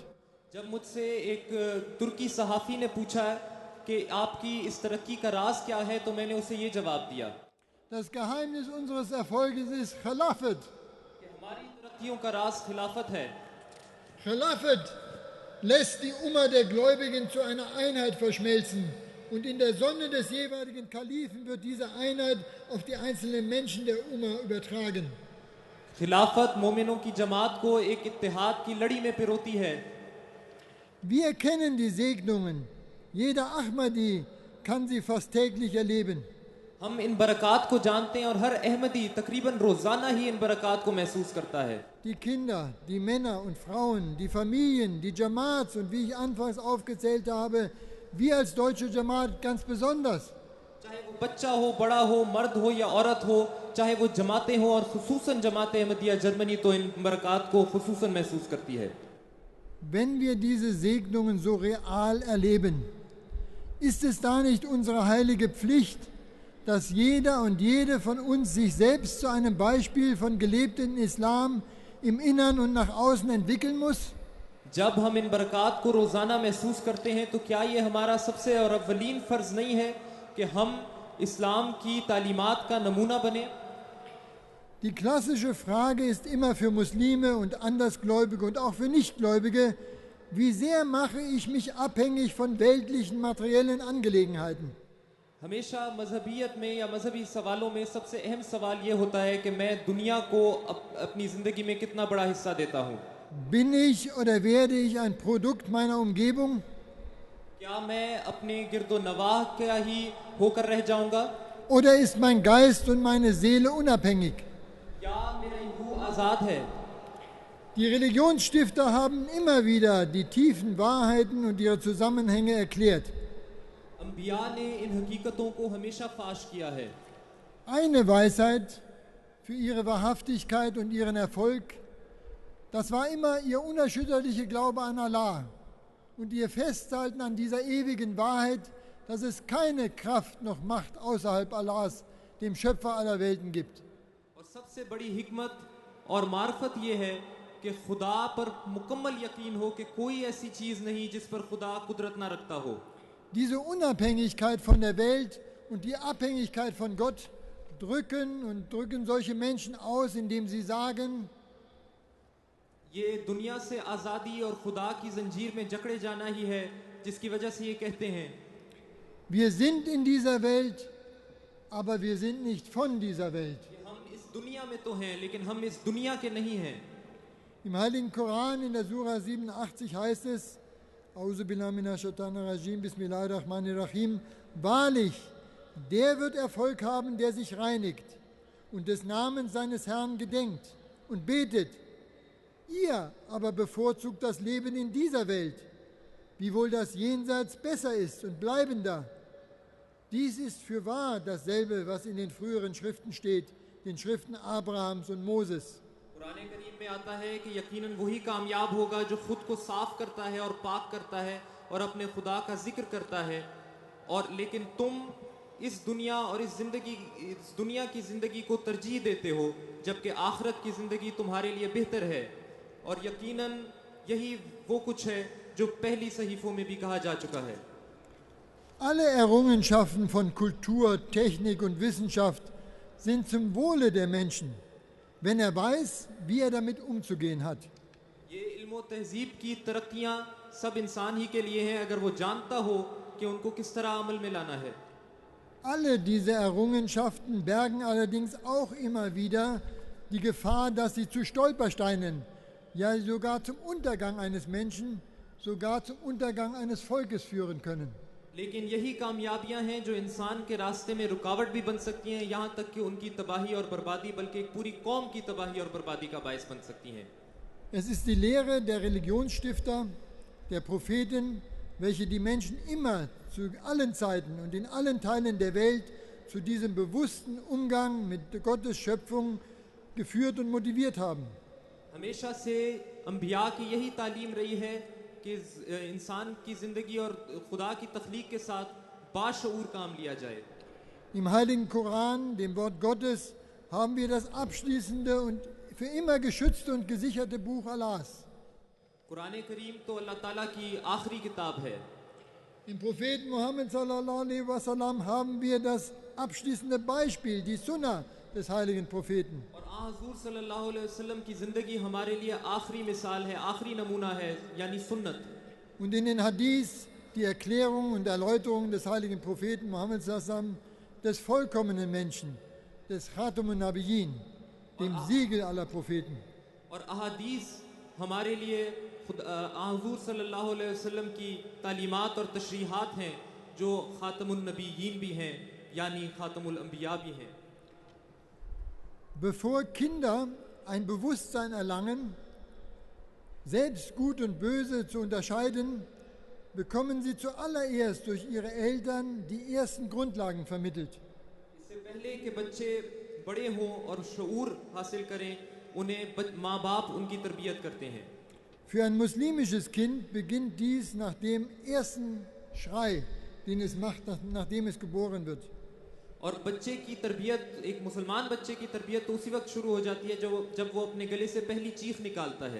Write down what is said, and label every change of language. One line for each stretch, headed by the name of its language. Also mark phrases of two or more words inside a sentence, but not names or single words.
Urdu: جب مجھ سے ایک ترکی صحافی نے پوچھا کہ آپ کی اس ترقی کا راز کیا ہے، تو میں نے اسے یہ جواب دیا
German: Das Geheimnis unseres Erfolges ist Khilafat.
Urdu: کہ ہماری ترقیوں کا راز خلافت ہے.
German: Khilafat lässt die Umma der Gläubigen zu einer Einheit verschmelzen. Und in der Sonne des jeweiligen Kalifen wird diese Einheit auf die einzelnen Menschen der Umma übertragen.
Urdu: خلافت مومنوں کی جماعت کو ایک اتحاد کی لڑی میں پروتی ہے.
German: Wir kennen die Segnungen. Jeder Ahmadi kann sie fast täglich erleben.
Urdu: ہم ان برکات کو جانتے ہیں اور ہر احمدی تقریباً روزانہ ہی ان برکات کو محسوس کرتا ہے.
German: Die Kinder, die Männer und Frauen, die Familien, die Jamaats und wie ich anfangs aufgezählt habe, wir als deutsche Jamaat ganz besonders.
Urdu: چاہے وہ بچہ ہو، بڑا ہو، مرد ہو یا عورت ہو، چاہے وہ جماعتیں ہو اور خصوصاً جماعت احمدیہ جرمنی تو ان برکات کو خصوصاً محسوس کرتی ہے.
German: Wenn wir diese Segnungen so real erleben, ist es da nicht unsere heilige Pflicht, dass jeder und jede von uns sich selbst zu einem Beispiel von gelebtem Islam im Innern und nach außen entwickeln muss?
Urdu: جب ہم ان برکات کو روزانہ محسوس کرتے ہیں، تو کیا یہ ہمارا سب سے اور اولین فرض نہیں ہے کہ ہم اسلام کی تعلیمات کا نمونہ بنے?
German: Die klassische Frage ist immer für Muslime und Andersgläubige und auch für Nichtgläubige, wie sehr mache ich mich abhängig von weltlichen materiellen Angelegenheiten?
Urdu: ہمیشہ مذہبیت میں یا مذہبی سوالوں میں سب سے اہم سوال یہ ہوتا ہے کہ میں دنیا کو اپنی زندگی میں کتنا بڑا حصہ دیتا ہوں.
German: Bin ich oder werde ich ein Produkt meiner Umgebung?
Urdu: کیا میں اپنے گرد و نواح کا ہی ہو کر رہ جاؤں گا,
German: Oder ist mein Geist und meine Seele unabhängig?
Urdu: یا میرا روح آزاد ہے?
German: Die Religionsstifter haben immer wieder die tiefen Wahrheiten und ihre Zusammenhänge erklärt.
Urdu: انبیاء نے ان حقیقتوں کو ہمیشہ فاش کیا ہے.
German: Eine Weisheit für ihre Wahrhaftigkeit und ihren Erfolg, das war immer ihr unerschütterlicher Glaube an Allah und ihr Festhalten an dieser ewigen Wahrheit, dass es keine Kraft noch Macht außerhalb Allahs, dem Schöpfer aller Welten, gibt.
Urdu: اور سب سے بڑی حکمت اور معرفت یہ ہے کہ خدا پر مکمل یقین ہو کہ کوئی ایسی چیز نہیں جس پر خدا قدرت نہ رکھتا ہو.
German: Diese Unabhängigkeit von der Welt und die Abhängigkeit von Gott drücken solche Menschen aus, indem sie sagen,
Urdu: یہ دنیا سے آزادی اور خدا کی زنجیر میں جکڑے جانا ہی ہے، جس کی وجہ سے یہ کہتے ہیں
German: wir sind in dieser Welt, aber wir sind nicht von dieser Welt.
Urdu: کہ ہم اس دنیا میں تو ہیں، لیکن ہم اس دنیا کے نہیں ہیں.
German: Im Heiligen Koran in der Sura 87 heißt es,
Arabic: أعوذ بالله من الشيطان الرجيم، بسم الله الرحمن الرحيم,
German: wahrlich, der wird Erfolg haben, der sich reinigt und des Namens seines Herrn gedenkt und betet. Ihr aber bevorzugt das Leben in dieser Welt, wiewohl das Jenseits besser ist und bleibender. Dies ist fürwahr dasselbe, was in den früheren Schriften steht, den Schriften Abrahams und Moses.
Urdu: قرآن کریم میں آتا ہے کہ یقیناً وہی کامیاب ہوگا جو خود کو صاف کرتا ہے اور پاک کرتا ہے اور اپنے خدا کا ذکر کرتا ہے. اور لیکن تم اس دنیا کی زندگی کو ترجیح دیتے ہو، جبکہ آخرت کی زندگی تمہارے لیے بہتر ہے. اور یقیناً یہی وہ کچھ ہے جو پہلی صحیفوں میں بھی کہا جا چکا ہے.
German: Alle Errungenschaften von Kultur, Technik und Wissenschaft sind zum Wohle der Menschen, wenn er weiß, wie er damit umzugehen hat.
Urdu: یہ علم تہذیب کی ترقیاں سب انسان ہی کے لیے ہیں، اگر وہ جانتا ہو کہ ان کو کس طرح عمل میں لانا ہے.
German: Alle diese Errungenschaften bergen allerdings auch immer wieder die Gefahr, dass sie zu Stolpersteinen, ja sogar zum Untergang eines Menschen, sogar zum Untergang eines Volkes führen können.
Urdu: لیکن یہی کامیابیاں ہیں جو انسان کے راستے میں رکاوٹ بھی بن سکتی ہیں، یہاں تک کہ ان کی تباہی اور بربادی، بلکہ ایک پوری قوم کی تباہی اور بربادی کا باعث بن سکتی ہیں.
German: Es ist die Lehre der Religionsstifter, der Propheten, welche die Menschen immer zu allen Zeiten und in allen Teilen der Welt zu diesem bewussten Umgang mit Gottes Schöpfung geführt und motiviert haben.
Urdu: ہمیشہ سے انبیاء کی یہی تعلیم رہی ہے کہ انسان کی زندگی اور خدا کی تخلیق کے ساتھ باشعور کام لیا جائے.
German: Im Heiligen Koran, dem Wort Gottes, haben wir das abschließende und für immer geschützte und gesicherte Buch Allahs.
Urdu: قرآن کریم تو اللہ تعالیٰ کی آخری کتاب ہے.
German: Im Propheten Muhammad
Arabic: صلى الله عليه وسلم
German: haben wir das abschließende Beispiel, die Sunna des heiligen Propheten.
Urdu: اور حضور
Arabic: صلى الله عليه وسلم
Urdu: کی زندگی ہمارے لیے آخری مثال ہے، آخری نمونہ ہے، یعنی سنت.
German: Und in den Hadith die Erklärung und Erläuterung des heiligen Propheten Muhammad
Arabic: صلى الله عليه وسلم,
German: des vollkommenen Menschen, des
Arabic: خاتم النبيين,
German: dem Siegel aller Propheten.
Urdu: اور احادیث ہمارے لیے حضور
Arabic: صلى الله عليه وسلم
Urdu: کی تعلیمات اور تشریحات ہیں جو
Arabic: خاتم النبيين
Urdu: بھی ہیں، یعنی
Arabic: خاتم الانبیاء
Urdu: بھی ہیں.
German: Bevor Kinder ein Bewusstsein erlangen, selbst Gut und Böse zu unterscheiden, bekommen sie zuallererst durch ihre Eltern die ersten Grundlagen vermittelt.
Urdu: اس سے پہلے کہ بچے بڑے ہوں اور شعور حاصل کریں، انہیں ماں باپ ان کی تربیت کرتے ہیں.
German: Für ein muslimisches Kind beginnt dies nach dem ersten Schrei, den es macht, nachdem es geboren wird.
Urdu: اور بچے کی تربیت، ایک مسلمان بچے کی تربیت تو اسی وقت شروع ہو جاتی ہے جب وہ اپنے گلے سے پہلی چیخ نکالتا ہے.